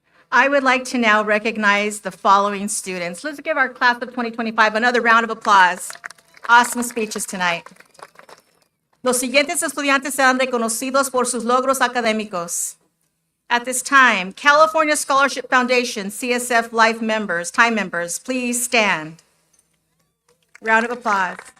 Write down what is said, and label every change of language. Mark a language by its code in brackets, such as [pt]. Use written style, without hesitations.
[en] I would like to now recognize the following students. Let's give our class of 2025 another round of applause. Awesome speeches tonight. [es] Los siguientes estudiantes serán reconocidos por sus logros académicos. [en] At this time, California Scholarship Foundation, CSF Life members, time members, please stand. Round of applause.